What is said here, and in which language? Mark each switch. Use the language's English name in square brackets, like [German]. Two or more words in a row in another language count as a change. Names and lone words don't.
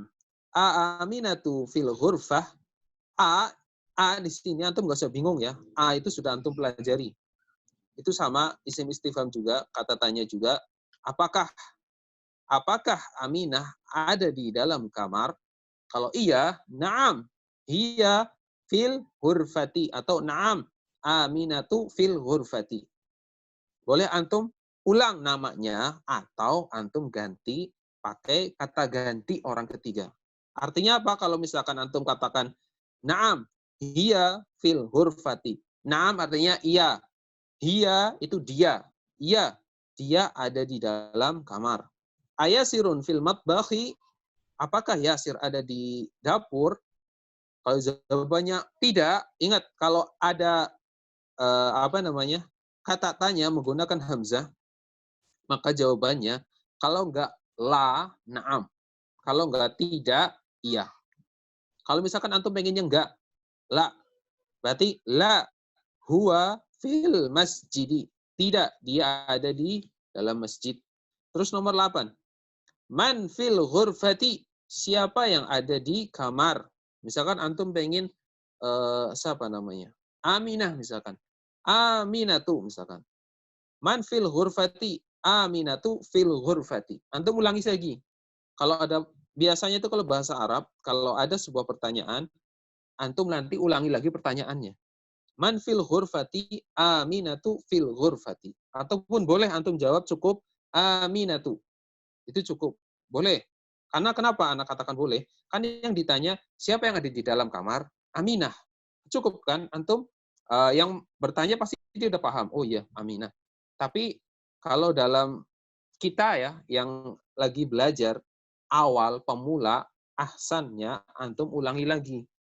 [Arabic] أمينة في الغرفة. [Indonesian] A, A di sini antum nggak usah bingung ya. A itu sudah antum pelajari. Itu sama [Arabic] اسم استفهام [Indonesian] juga, kata tanya juga. Apakah Aminah ada di dalam kamar? Kalau iya, na'am. [Arabic] هي في الغرفة atau na'am. أمينة في الغرفة. [Indonesian] Boleh antum ulang namanya atau antum ganti pakai kata ganti orang ketiga. Artinya apa kalau misalkan antum katakan [Arabic] نعم، هي في الغرفة. [Indonesian] Na'am artinya iya. Hiya itu dia. Iya, dia ada di dalam kamar. [Arabic] أياسر في المطبخ. [Indonesian] Apakah Yasir ada di dapur? Kalau jawabannya tidak, ingat kalau ada kata tanya menggunakan hamzah, maka jawabannya kalau enggak [Arabic] لا، نعم. [Indonesian] Kalau enggak tidak, iya. Kalau misalkan antum pengennya enggak, la, berarti [Arabic] لا هو في المسجد. [Indonesian] Tidak, dia ada di dalam masjid. Terus nomor 8. [Arabic] من في الغرفة. [Indonesian] Siapa yang ada di kamar? Misalkan antum pengen siapa namanya? Aminah misalkan. Aminatu misalkan. [Arabic] من في الغرفة. أمينة في الغرفة. [Indonesian] Antum ulangi lagi. Kalau ada biasanya itu kalau bahasa Arab, kalau ada sebuah pertanyaan, antum nanti ulangi lagi pertanyaannya. [Arabic] من في الغرفة, أمينة في الغرفة. [Indonesian] Ataupun boleh antum jawab cukup aminatu. Itu cukup. Boleh. Karena kenapa anak katakan boleh? Kan yang ditanya, siapa yang ada di dalam kamar? Aminah. Cukup kan? Antum yang bertanya pasti dia udah paham. Oh iya, Aminah. Tapi kalau dalam kita ya, yang lagi belajar, awal, pemula, ahsannya, antum ulangi lagi.